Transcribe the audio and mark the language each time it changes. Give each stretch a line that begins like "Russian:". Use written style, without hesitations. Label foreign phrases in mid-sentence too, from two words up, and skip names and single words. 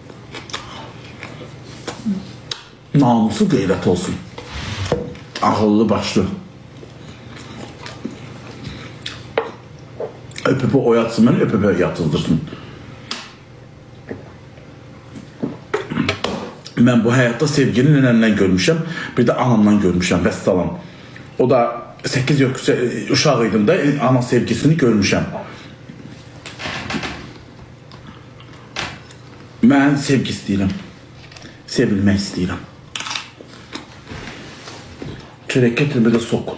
Azerbaijani: Namusu qeyrət olsun. Ağıllı başlı. Öpüpü oyatsın beni, öpüpü yatıldırsın.
Turkish: Ben bu hayatta
Azerbaijani: sevgini nənəmdən görmüşəm, bir də anamdan görmüşəm, vəssalam. O da 8 uşaq idim da ana sevgisini görmüşəm. Mən sevgi istəyirəm. Sevilmək istəyirəm. Çörək gətir bir də sok.